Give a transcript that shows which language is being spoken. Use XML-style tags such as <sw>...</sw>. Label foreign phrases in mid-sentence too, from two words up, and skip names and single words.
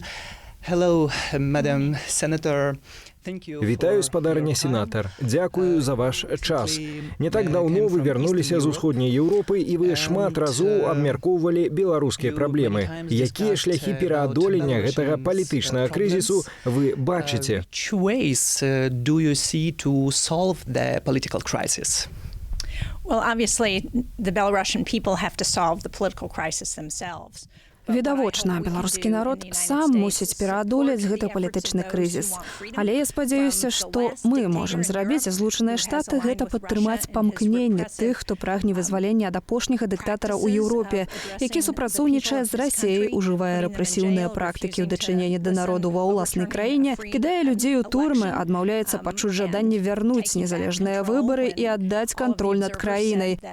<en>Hello, Madam Senator.</en> <be>Вітаю, спадарня сенатар. Дзякую за ваш час. Не так даўно вы вярнуліся з усходняй Еўропы, і вы шмат разоў абмяркоўвалі беларускія праблемы. Якія шляхі пераадолення гэтага палітычнага крызісу вы бачыце?</be> <en>Which ways do you see to solve the political crisis? Well, obviously, the Belarusian people have to solve the political crisis themselves.</en> <be>Відавочна, беларускі народ сам мусіць пераадолець гэты палітычны крызіс. Але я спадзяюся, што мы можам зрабіць, а Злучаныя Штаты гэта падтрымаць памкненне тых, хто прагне вызвалення ад апошняга дыктатара ў Еўропе, які супрацоўнічае з Расіяй, ужывае рэпрэсіўныя практыкі ў дачыненні да народу ва ўласнай краіне, кідае людзей у турмы, адмаўляецца пачуць жаданне вярнуць незалежныя выбары і аддаць кантроль над краінай.</be>